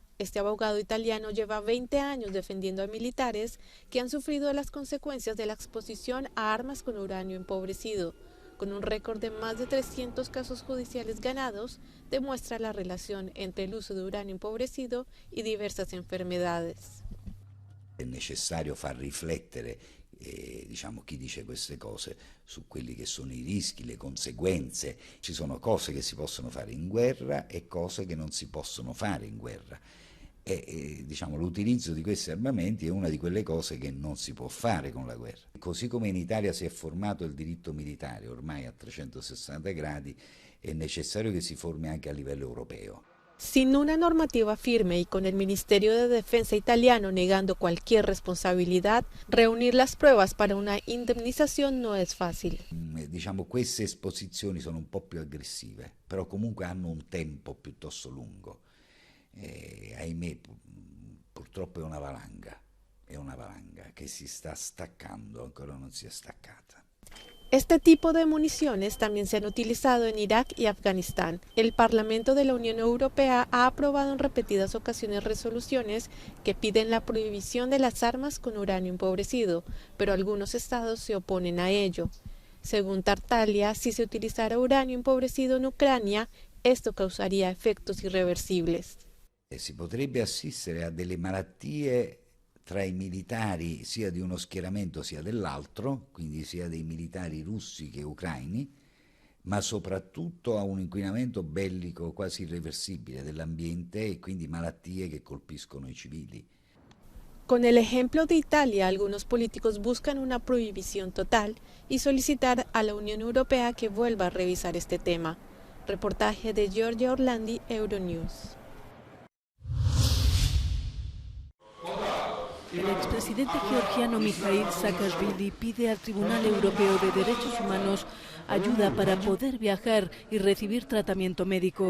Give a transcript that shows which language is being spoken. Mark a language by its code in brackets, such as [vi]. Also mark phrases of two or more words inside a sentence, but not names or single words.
[es] Este abogado italiano lleva 20 años defendiendo a militares que han sufrido las consecuencias de la exposición a armas con uranio empobrecido. Con un récord de más de 300 casos judiciales ganados, demuestra la relación entre el uso de uranio empobrecido y diversas enfermedades. [it] È necessario far riflettere diciamo, chi dice queste cose su quelli che sono i rischi, le conseguenze. Ci sono cose che si possono fare in guerra e cose che non si possono fare in guerra. Diciamo, l'utilizzo di questi armamenti è una di quelle cose che non si può fare con la guerra. Così come in Italia si è formato il diritto militare ormai a 360 gradi, è necessario che si formi anche a livello europeo. [es] Sin una normativa firme y con el Ministerio de Defensa italiano negando cualquier responsabilidad, reunir las pruebas para una indemnización no es fácil. [it] Diciamo, queste esposizioni sono un po' più aggressive, però comunque hanno un tempo piuttosto lungo. Ahimè, purtroppo è una valanga che si sta staccando, ancora non si è staccata. [es] Este tipo de municiones también se han utilizado en Irak y Afganistán. El Parlamento de la Unión Europea ha aprobado en repetidas ocasiones resoluciones que piden la prohibición de las armas con uranio empobrecido, pero algunos estados se oponen a ello. Según Tartaglia, si se utilizara uranio empobrecido en Ucrania, esto causaría efectos irreversibles. [it] Si potrebbe assistere a delle malattie tra i militari sia di uno schieramento sia dell'altro, quindi sia dei militari russi che ucraini, ma soprattutto a un inquinamento bellico quasi irreversibile dell'ambiente e quindi malattie che colpiscono i civili. [es] Con el ejemplo de Italia, algunos políticos buscan una prohibición total y solicitar a la Unión Europea que vuelva a revisar este tema. Reportaje de Giorgia Orlandi, Euronews. El expresidente georgiano Mikhail Saakashvili pide al Tribunal Europeo de Derechos Humanos ayuda para poder viajar y recibir tratamiento médico.